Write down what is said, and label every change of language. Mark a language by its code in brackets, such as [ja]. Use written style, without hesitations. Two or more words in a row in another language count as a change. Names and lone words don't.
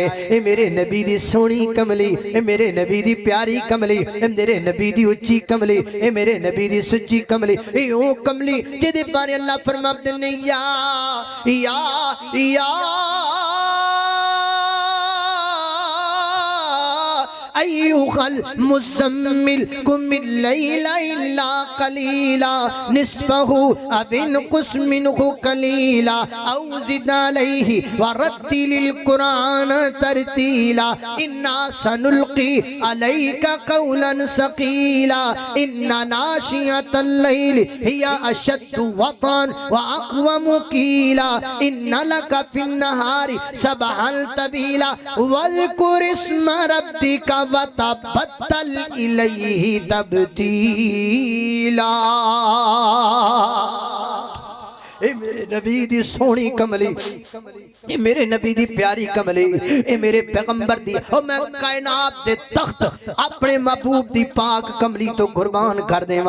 [pa] اے میرے نبی دی سوہنی کملی، اے میرے نبی دی پیاری کملی، اے میرے نبی دی اچی کملی، اے میرے نبی دی سچی کملی، اے او کملی جیہدے بارے اللہ فرماتے نے یا [ar] يا يا أيها المزمل قم الليل إلا قليلا نصفه أو انقص منه قليلا أو زد عليه ورتل القرآن ترتيلا إنا سنلقي عليك قولا ثقيلا إن ناشئة الليل هي أشد وطئا وأقوم قيلا إن لك في النهار سبحا طويلا واذكر اسم ربك وتبتل إليه تبتيلا. [pa] اے میرے نبی دی سوہنی کملی، اے میرے نبی دی پیاری کملی، اے میرے پیغمبر دی او میں کائنات دے تخت اپنے محبوب دی پاک کملی تو قربان کر دیواں.